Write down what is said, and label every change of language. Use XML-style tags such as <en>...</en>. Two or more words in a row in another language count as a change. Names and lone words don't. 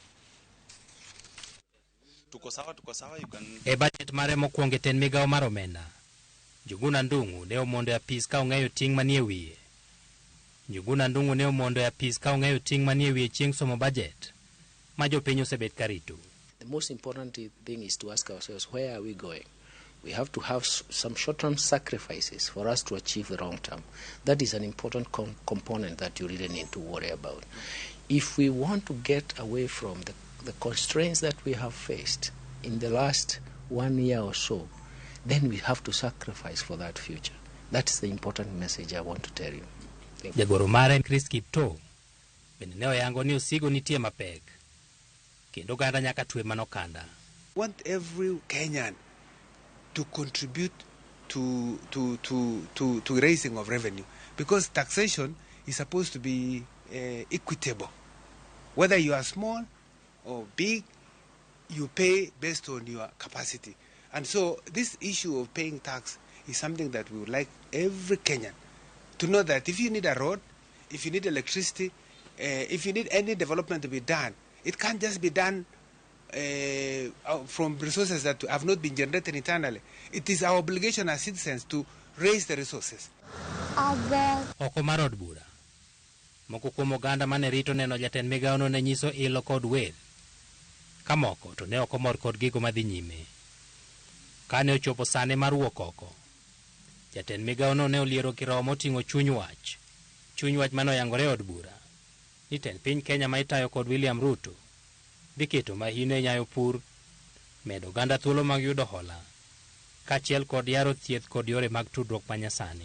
<sw>Tuko sawa</sw> <luo>e budget mare mokwongo tend migawo mar omenda. Njuguna Ndung'u ne omondo e apis ka ong'eyo ting' manie wiye. Njuguna Ndung'u ne omondo e apis ka ong'eyo ting' manie wiye chieng' somo budget ma jopiny osebet karito.</luo> <en>The most important thing is to ask ourselves, where are we going? We have to have some short-term sacrifices for us to achieve the long-term. That is an important component that you really need to worry about. If we want to get away from the constraints that we have faced in the last 1 year or so, then we have to sacrifice for that future. That's the important message I want to tell you.</en> <luo>Jagoro mare Chris Kipto bende ne oyango ni osigo nitie mapek kendo ganda nyaka twe manokanda.</luo> <en>Want every Kenyan to contribute to raising of revenue, because taxation is supposed to be equitable. Whether you are small or big, you pay based on your capacity. And so this issue of paying tax is something that we would like every Kenyan to know, that if you need a road, if you need electricity, if you need any development to be done, it can't just be done from resources that have not been generated internally. It is our obligation as citizens to raise the resources.</en> <luo>Oko mar od bura, moko kuom oganda mane rito neno jatend migawono ne nyiso ilo kod wel, ka moko to ne ok omor kod gigo madhi nyime. Kane ochopo sane mar wuok oko, jatend migawono ne oliero kirowo moting'o chuny wach manoyangore od bura ni tend piny Kenya ma itayo kod William Ruto dhi keto mahino e nyayo pur, medo oganda thuolo mag yudo hola, kaachiel kod yaro thieth kod yore mag tudruok manyasani.</luo>